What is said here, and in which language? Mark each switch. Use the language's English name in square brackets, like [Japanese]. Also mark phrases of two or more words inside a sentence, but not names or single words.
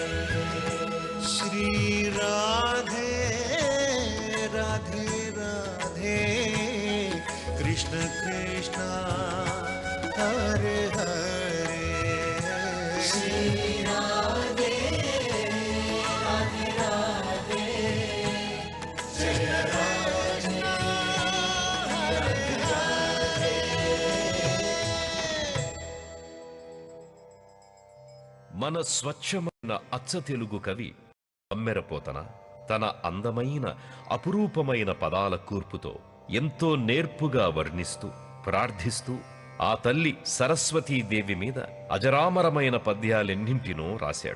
[Sanskrit] Shri Radhe, Radhe Radhe, Krishna Krishna, Hare Hare. Shri Radhe, Radhe Radhe, Krishna Krishna, Hare Hare. [Telugu] మన స్వచ్ఛమైన అచ్చ తెలుగు కవి అమ్మెరపోతన తన అందమైన అపురూపమైన పదాల కూర్పుతో ఎంతో నేర్పుగా వర్ణిస్తూ ప్రార్థిస్తూ ఆ తల్లి సరస్వతీదేవి మీద అజరామరమైన పద్యాలెన్నింటినో రాశాడు.